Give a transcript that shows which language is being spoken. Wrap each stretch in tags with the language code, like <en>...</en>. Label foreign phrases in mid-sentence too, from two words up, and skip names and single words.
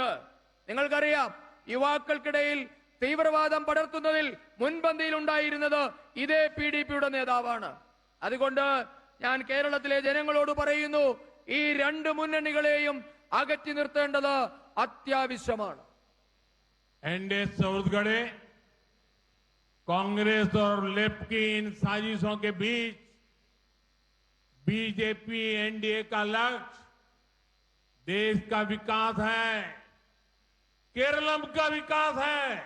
<ml>നിങ്ങൾക്കറിയാം, യുവാക്കൾക്കിടയിൽ തീവ്രവാദം പടർത്തുന്നതിൽ മുൻപന്തിയിൽ ഉണ്ടായിരുന്നത് ഇതേ പിഡിപിയുടെ നേതാവാണ്. അതുകൊണ്ട് ഞാൻ കേരളത്തിലെ ജനങ്ങളോട് പറയുന്നു, ഈ രണ്ട് മുന്നണികളെയും അകറ്റി നിർത്തേണ്ടത് അത്യാവശ്യമാണ്.</ml> <hi>एनडीए सौरगढ़े कांग्रेस और लेफ्ट की इन साजिशों के बीच बीजेपी एनडीए का लक्ष्य देश का विकास है, केरलम का विकास है।</hi>